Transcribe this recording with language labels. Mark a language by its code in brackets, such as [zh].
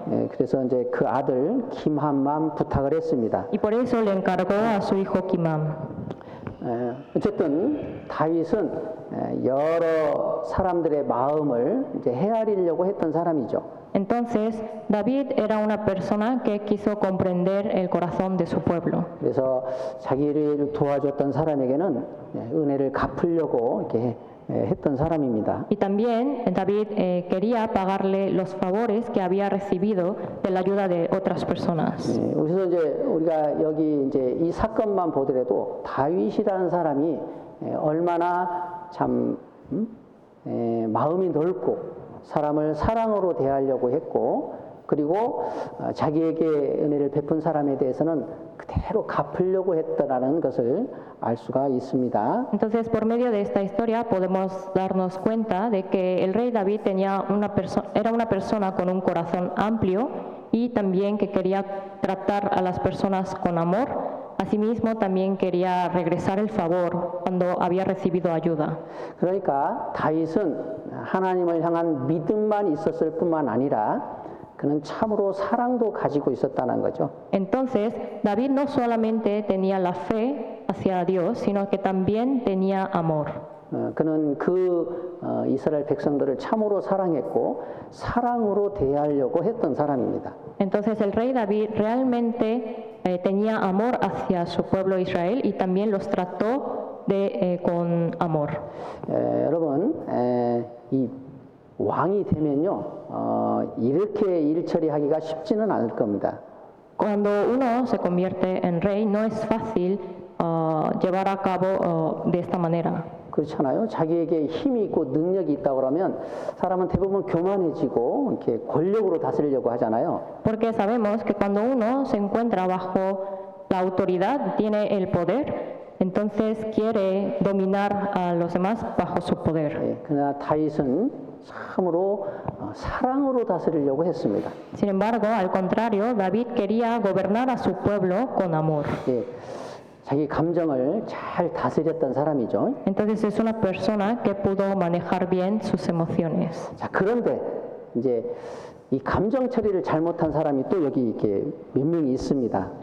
[ko] 예, 그래서 이제 그 아들 김함만 부탁을 했습니다. [es] Y por eso le encargó a su hijo Kimam. [ko] 어쨌든 다윗은 여러 사람들의 마음을 이제 헤아리려고 했던 사람이죠. [es] Entonces, David era una persona que quiso comprender el corazón de su pueblo. [ko] 그래서 자기를 도와줬던 사람에게는 은혜를 갚으려고 이렇게 했던 사람입니다. [es] Y también David quería pagarle los favores que había recibido de la ayuda de otras personas. [ko] 그래서 이제 우리가 여기 이제 이 사건만 보더라도 다윗이라는 사람이 얼마나 참 마음이 넓고 사람을 사랑으로 대하려고 했고 그리고 자기에게 은혜를 베푼 사람에 대해서는 그대로 갚으려고 했다라는 것을 알 수가 있습니다. [es] Entonces, por medio de esta historia podemos darnos cuenta de que el rey David era una persona con un corazón amplio y también que quería tratar a las personas con amor. Asimismo, también quería regresar el favor cuando había recibido ayuda. [ko] 그러니까 다윗은 하나님을 향한 믿음만 있었을 뿐만 아니라 그는 참으로 사랑도 가지고 있었다는 거죠. [es] Entonces, David no solamente tenía la fe hacia Dios, sino que también tenía amor. [ko] 그는 이스라엘 백성들을 참으로 사랑했고 사랑으로 대하려고 했던 사람입니다. [es] Entonces, el rey David realmente tenía amor hacia su pueblo Israel y también los trató con amor. [ko] 여러분, 이 왕이 되면요, 이렇게 일 처리하기가 쉽지는 않을 겁니다. [es] Cuando uno se convierte en rey, no es fácil llevar a cabo de esta manera. [ko] 그렇잖아요. 자기에게 힘이 있고 능력이 있다 그러면 사람은 대부분 교만해지고 이렇게 권력으로 다스리려고 하잖아요. [es] Porque sabemos que cuando uno se encuentra bajo la autoridad, tiene el poder, entonces quiere dominar a los demás bajo su poder. [ko] 그러나 다윗은 참으로 사랑으로 다스리려고 했습니다. [es] Sin embargo, al contrario, David quería gobernar a su pueblo con amor. [ko] 자기 감정을 잘 다스렸던 사람이죠. [es] Entonces es una persona que pudo manejar bien sus emociones. [ko] 자, 그런데 이제 이 감정 처리를 잘못한 사람이 또 여기 이렇게 몇 명이 있습니다.